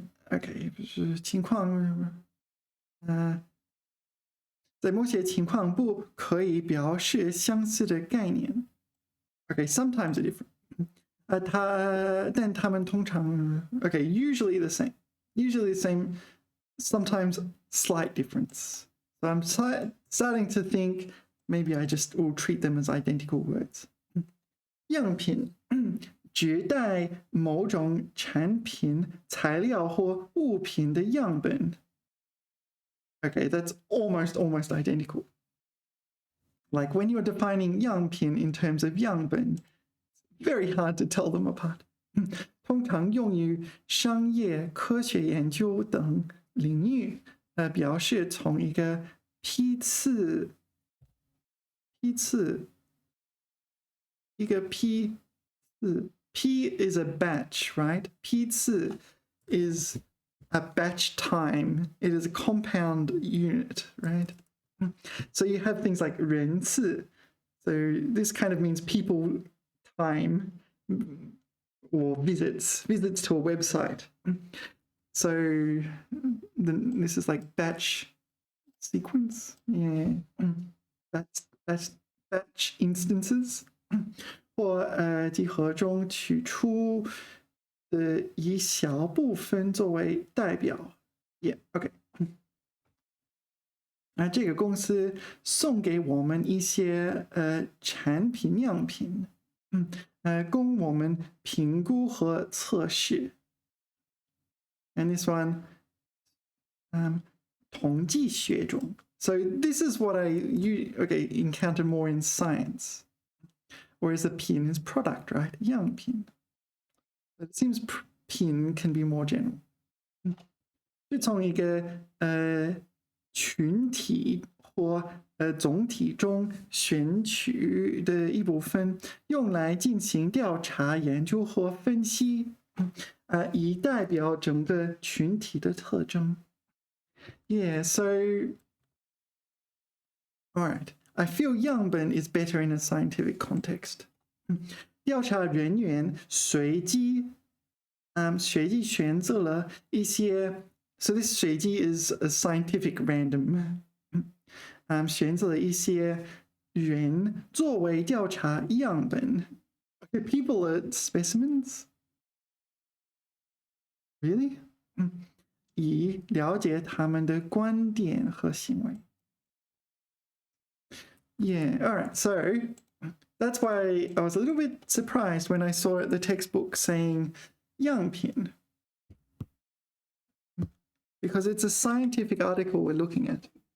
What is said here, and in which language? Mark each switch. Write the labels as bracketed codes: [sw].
[zh] Okay, 情况在某些情况不可以表示相似的概念。 [en] Okay, sometimes they're different. [zh] 但他们通常 [en] okay, usually the same. Usually the same, sometimes slight difference. So I'm starting to think maybe I just will treat them as identical words. [zh] 样品指代某种产品、材料或物品的样本。 [en] Okay, that's almost identical. Like when you're defining 样品 in terms of 样本, very hard to tell them apart. [zh] 通常用于商业、科学研究等领域，表示从一个批次，一个批次 [en] P is a batch, right? 批次 is a batch time. It is a compound unit, right? So you have things like 人次. So this kind of means people time or visits to a website. So this is like batch sequence. Yeah, that's batch instances. [zh] 或集合中取出的一小部分作为代表。 [en] Yeah, OK. [zh] 这个公司送给我们一些产品样品，供我们评估和测试。 [en] And this one, [zh] 统计学中。 [en] So this is what I encounter more in science. Whereas the pin is product, right? [zh] 样品。 [en] But it seems pin can be more general. [zh] 是从一个群体或总体中选取的一部分，用来进行调查、研究或分析，以代表整个群体的特征。 [en] Yeah, so, all right. I feel 样本 is better in a scientific context. [zh] 调查人员随机选择了一些 [en] so this 随机 is a scientific random. [zh] 选择了一些人作为调查样本。 [en] Okay, people are specimens? Really? [zh] 以了解他们的观点和行为。 [en] Yeah, all right. So that's why I was a little bit surprised when I saw the textbook saying 样品, because it's a scientific article we're looking at.